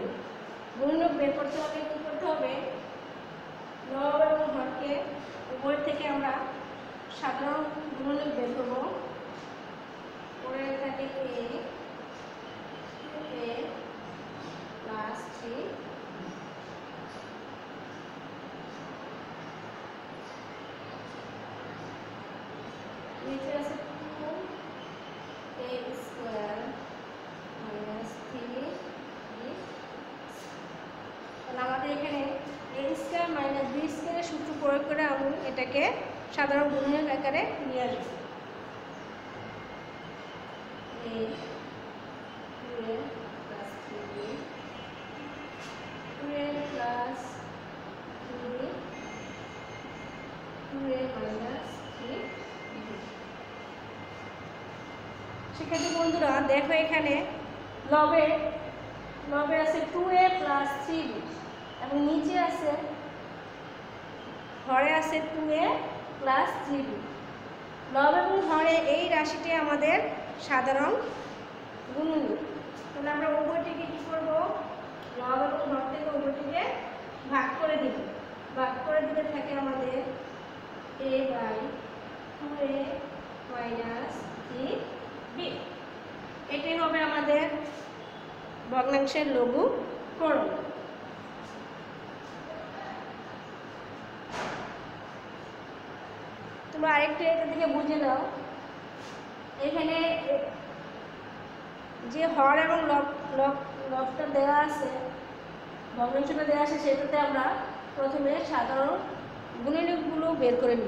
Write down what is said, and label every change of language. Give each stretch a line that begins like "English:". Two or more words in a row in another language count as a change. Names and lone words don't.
Bangla: গুণনীয়ক বের করতে হলে কী করতে হবে, লব এবং হরকে উভয় থেকে আমরা সাধারণ গুণনীয়ক বের করব। পরে থাকে A 2A plus 3 নিচে আছে 2A স্কয়ার মাইনাস 3B। তাহলে আমাদের এখানে A স্কয়ার মাইনাস B স্কয়ারের সূত্র প্রয়োগ করে আমি এটাকে সাধারণ গুণনীয়ক আকারে নিয়ে আসবো।
English: a 2a plus 3b 2a plus 3b 2a minus 3b।
Bangla: শিক্ষার্থী বন্ধুরা দেখো এখানে লবে আছে 2a plus 3b এবং নিচে আছে হরে আছে 2a plus 3b। লব এবং হরে এই রাশিটি আমাদের সাধারণ গুণনীয়ক। তাহলে আমরা উভয়টিকে কী করব, লব এবং হর থেকে উভয়টিকে ভাগ করে দিব। ভাগ করে দিতে থাকে আমাদের a বাই 2a মাইনাস 3b। এটাই হবে আমাদের ভগ্নাংশের লঘুকরণ। তোমরা আরেকটু এটা থেকে বুঝে নাও, এখানে যে হর এবং লবটা দেওয়া আছে, ভগ্নাংশটা দেওয়া আছে, সেটাতে আমরা প্রথমে সাধারণ গুণনীয়কগুলো বের করে নিব।